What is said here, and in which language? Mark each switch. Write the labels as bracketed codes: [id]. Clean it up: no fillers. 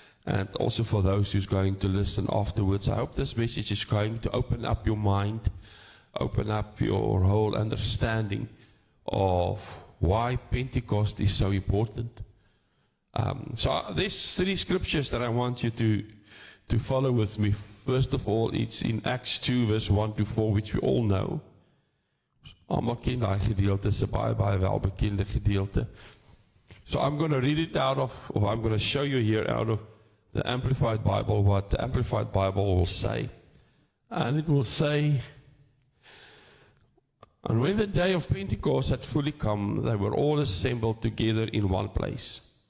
[en] And also for those who's going to listen afterwards, I hope this message is going to open up your mind, open up your whole understanding of why Pentecost is so important. So there's 3 scriptures that I want you to follow with me. First of all, it's in Acts 2 verse 1 to 4, which we all know. [af] Almal ken daai gedeelte, is 'n baie welbekende gedeelte. [en] So I'm going to read it I'm going to show you here out of the Amplified Bible what the Amplified Bible will say. And it will say, and when the day of Pentecost had fully come, they were all assembled together in one place.